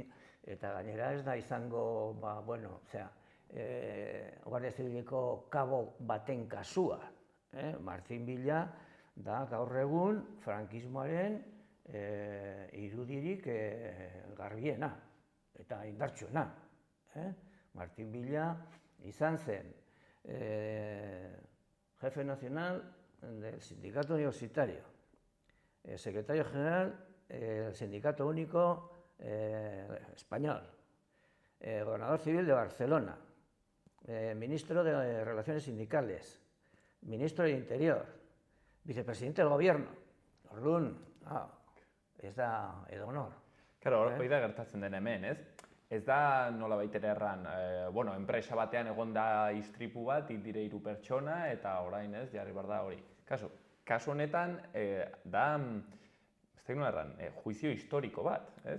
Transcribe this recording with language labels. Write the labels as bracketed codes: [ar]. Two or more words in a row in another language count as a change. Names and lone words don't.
[eu] Eta gainera ez da izango, Guardia Zibiliko kabo baten kasua. Martin Villa da gaur egun frankismoaren irudirik garbiena eta indartsuena. Martin Villa izan zen [es] jefe nacional del Sindicato Universitario, secretario general del Sindicato Único Español, gobernador civil de Barcelona, ministro de Relaciones Sindicales, ministro del Interior, vicepresidente del Gobierno. [eu] Orduan, ez da edonor. Claro, hori da gertatzen den hemen, ez? Ez da nolabait ere erran, enpresa batean egon da istripu bat, hil dire 3 pertsona, eta orain ez, jarri behar da hori. Kasu honetan, da, ez da nola erran, juizio historiko bat, ez?